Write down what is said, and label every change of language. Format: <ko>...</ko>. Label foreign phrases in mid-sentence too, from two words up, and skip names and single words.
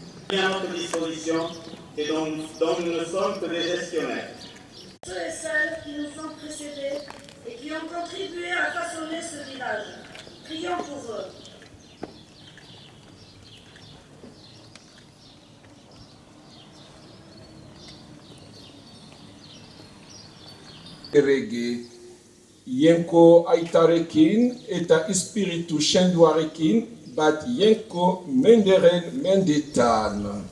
<fr>à notre disposition et dont nous ne sommes que des gestionnaires. Ceux et celles qui nous ont précédés et qui ont contribué à façonner ce village. Prions pour eux.</fr> <eu>Erege, yenko aitarekin eta espiritu shenduarekin bat yenko menderen mendetan.</eu>